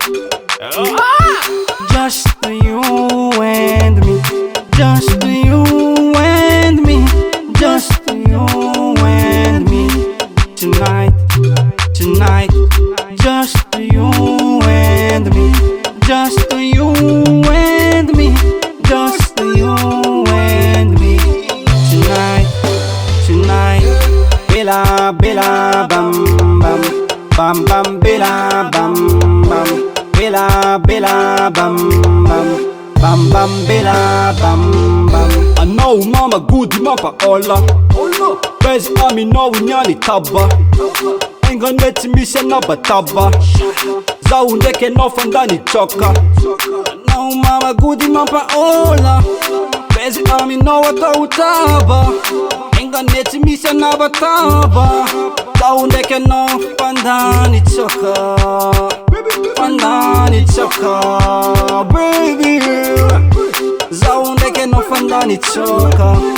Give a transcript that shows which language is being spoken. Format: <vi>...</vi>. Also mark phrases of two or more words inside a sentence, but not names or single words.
<en>just you and me just you and me just you and me tonight tonight just you and me just you and me just you and me tonight tonight bella bella bam bam bam bam bella bam bam bella bella bam bam bam bam bella bam bam</en> <mg>anao mama gody mampaola paizy aminao niany taba engane tsy misy anabataba zaho ndraiky anao fandany tsoka anao mama gody mampaola paizy aminao atao taba engane tsy misy anabataba zaho ndraiky anao fandany tsoka fandany tsoka baby zaho ndraiky anao fandany tsoka</mg>